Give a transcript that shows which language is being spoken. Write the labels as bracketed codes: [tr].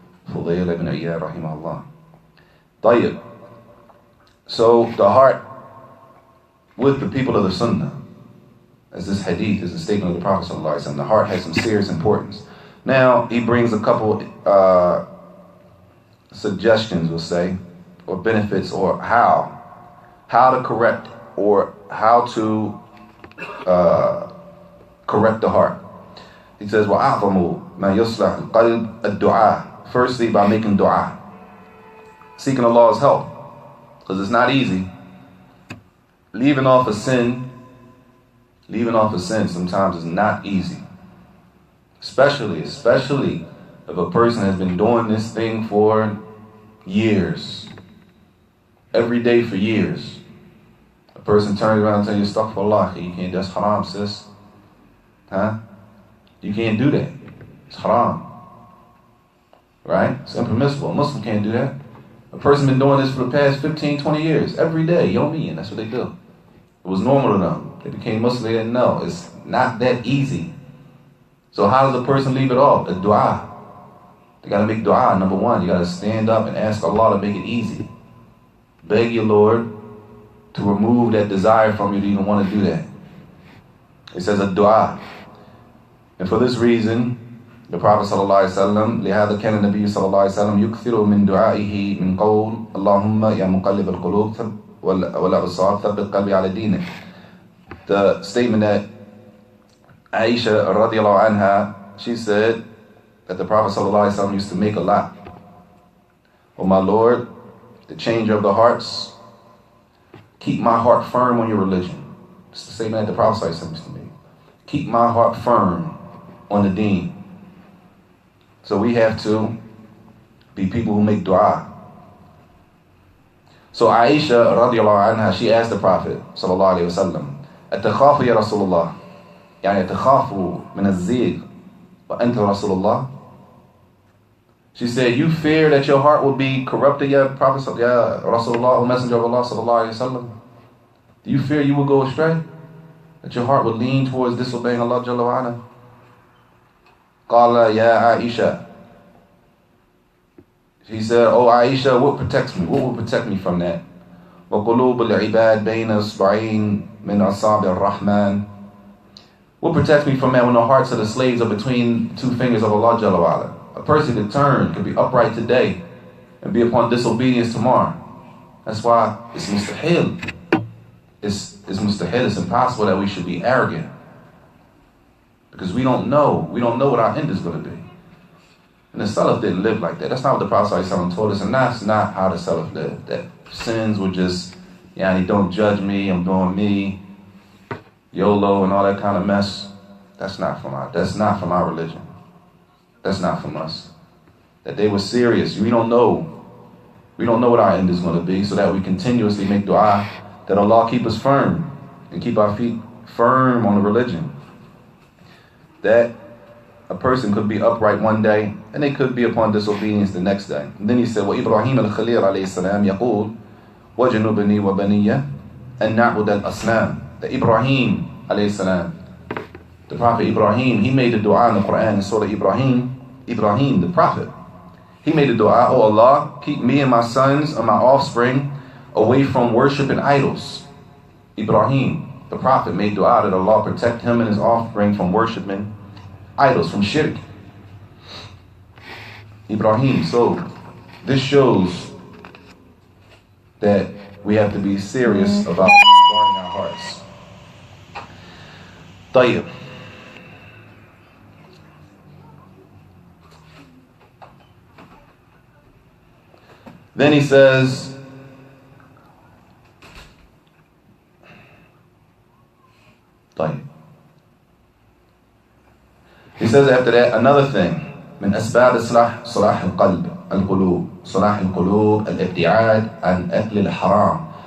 [en] Fulayl ibn Iyad, rahimahullah. Tayyib. So the heart with the people of the Sunnah, as this hadith is a statement of the Prophet ﷺ, the heart has some serious importance. Now, he brings a couple suggestions, we'll say, or benefits, or how to correct, or how to correct the heart. He says, [ar] وَأَعْظَمُ مَا يُصْلَحُ الْقَلْبِ الدُّعَاء. [en] Firstly, by making dua, seeking Allah's help, because it's not easy. Leaving off a sin sometimes is not easy. Especially if a person has been doing this thing for years. Every day for years. A person turns around and tells you, astaghfirullah, you can't, that's haram, sis. Huh? You can't do that. It's haram. Right? It's impermissible. A Muslim can't do that. A person been doing this for the past 15, 20 years. Every day, Yomi, that's what they do. It was normal to them. They became Muslim, they didn't know. It's not that easy. So how does a person leave it off? The dua. They got to make dua, number one. You got to stand up and ask Allah to make it easy. Beg your Lord to remove that desire from you to even want to do that. It says a dua. And for this reason, the Prophet ﷺ, [ar] لهذا كان النبي صلى الله عليه وسلم يكثر من دعائه من قول اللهم يا مقلب القلوب والأبصار ثبت قلبي على دينك. [en] The statement that Aisha radiallahu anha, she said that the Prophet ﷺ used to make a lot. Oh my Lord, the changer of the hearts, keep my heart firm on your religion. It's the statement that the Prophet ﷺ used to make. Keep my heart firm on the deen. So we have to be people who make dua. So Aisha radiallahu anha, she asked the Prophet sallallahu alayhi wa sallam, [ar] أتخاف يا رسول الله [en] يعني أتخاف من الزيغ وأنت رسول الله. She said, you fear that your heart will be corrupted, ya Prophet, ya Rasulullah, O Messenger of Allah sallallahu alayhi wa sallam. Do you fear you will go astray? That your heart will lean towards disobeying Allah Jalla wa ala? [ar] قال يا عائشة. [en] She said, oh Aisha, what protects me? What will protect me from that? [ar] وقلوب العباد بين إصبعين من أصابع الرحمن. [en] What protects me from that when the hearts of the slaves are between two fingers of Allah Jalla wa ala? A person could turn, could be upright today and be upon disobedience tomorrow. That's why it's mustahil. It's mustahil, it's impossible that we should be arrogant. Because we don't know what our end is going to be. And the Salaf didn't live like that. That's not what the Prophet ﷺ told us, and that's not how the Salaf lived. That sins were just, don't judge me, I'm doing me, YOLO and all that kind of mess. That's not from our religion. That's not from us. That they were serious. We don't know what our end is going to be, so that we continuously make dua that Allah keep us firm and keep our feet firm on the religion. That a person could be upright one day and they could be upon disobedience the next day. And then he said, [ar] وَإِبْرَاهِيمَ الْخَلِيلَ عَلَيْهِ السَّلَامِ يَقُولُ وَجَنُوبَنِي وَبَنِيَّ أَن نَعْبُدَ الْأَصْنَامِ. [en] That Ibrahim alayhi salam, the Prophet Ibrahim, he made a dua in the Quran in Surah Ibrahim, the Prophet. He made a dua, oh Allah, keep me and my sons and my offspring away from worshiping idols. Ibrahim, the Prophet, made dua that Allah protect him and his offspring from worshiping idols, from shirk. Ibrahim. So this shows that we have to be serious about guarding our hearts. Tayyib. Then he says, says after that, another thing. [ar] من أسباب صلاح القلب القلوب صلاح القلوب الابتعاد عن أكل الحرام.